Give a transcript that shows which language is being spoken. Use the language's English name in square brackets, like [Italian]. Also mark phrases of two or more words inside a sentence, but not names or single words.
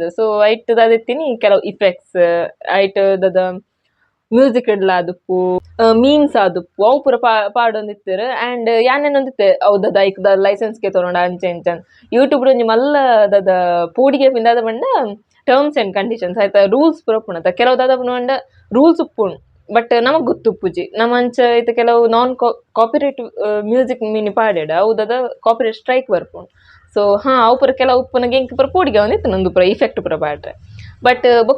[Tulu] ಸೊ ಐಟ್ ದಾದಿತ್ತೀನಿ ಕೆಲವು ಇಫೆಕ್ಟ್ಸ್ ಐಟ್ ದಾದ ಮ್ಯೂಸಿಕ್ ಇಡ್ಲ ಆದುಪ್ಪು ಮೀಮ್ಸ್ ಆದುಪ್ಪು ಅವು ಪೂರ ಪಾಡೊಂದಿತ್ತೆರ್. ಆ್ಯಂಡ್ ಯಾನೇನೊಂದಿತ್ತೆ ಅವು ದಾದ ಐಕ್ ದ ಲೈಸೆನ್ಸ್ಗೆ ತೊಗೊಂಡ ಅಂಚೆ ಇಂಚ ಯೂಟ್ಯೂಬ್ ಒಂಜಿ ಮಲ್ಲ ದಾದ ಪೋಡಿಗೆ ಪಿಂದಾದ ಪಂಡ [English] terms and conditions [Tulu] ಆಯ್ತಾ ರೂಲ್ಸ್ ಪೂರ ಉಪ್ಪುಂಡು ಕೆಲವು ದಾದ ಪಂಡ ರೂಲ್ಸ್ ಉಪ್ಪುಂಡು ಬಟ್ ನಮಗ್ ಗೊತ್ತುಪ್ಪುಜಿ ನಮ್ಮಂಚ ಐತ ಕೆಲವು [English] non copyright music [Tulu] ಮೀನಿ ಪಾಡ್ಯಡ ಅವು ದಾದ [English] copyright strike [Tulu] ಬರ್ಪುಂಡು ಸೊ ಅವು ಪೂರ ಕೆಲವು ಉಪ್ಪುನಗೆ ಇಂಕ್ ಪೂರ ಪೋಡಿಗೆ ಅವನಿತ್ತು ನಂದು ಪೂರ ಇಫೆಕ್ಟ್ ಪೂರ ಪಾಡ್ರೆ ಬಟ್ ಬೊಕ್ಕ